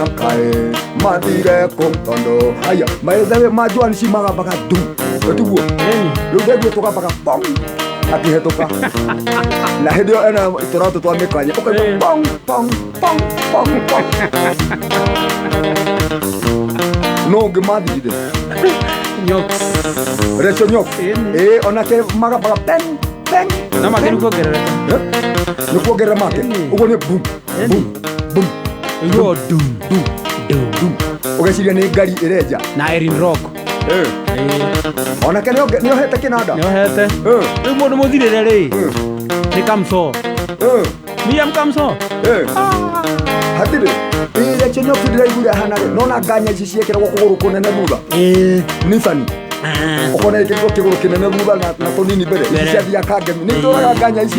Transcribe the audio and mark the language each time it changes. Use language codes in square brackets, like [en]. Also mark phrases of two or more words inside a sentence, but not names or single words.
[ki] kaĩ mathire kũ tondũ haya maithawe majuani cimagambaga tu tiguo rĩu ndeguo tũgambaga bong akĩhetũka na hĩndĩ ĩyo ena tũratũ twa mĩkanye ũkaigua bong bong bong bong bong no ũngĩmathirire Recho Nyox onake magambaga pen pen na make nĩkuongerereka nĩkuongerera make ũguo nĩ bum bum bum iguo dum dum dum ũgeciria nĩ ngari ĩrenja na Erin Rock onake nĩohete kĩnanda nĩohete rĩu mũndũ mũthirĩre rĩ nĩ Kamso Miriam Kamso hatirĩ Recho Nyox ndĩraiguire hana rĩ nona nganya ici ciekĩragwo kũgũrũ kũnene thutha Nissan ũkona ĩkĩrĩtwo kĩgũrũ kĩnene thutha na tũnini mbere ici ciathiaga kangemi nĩ tũraga nganya icio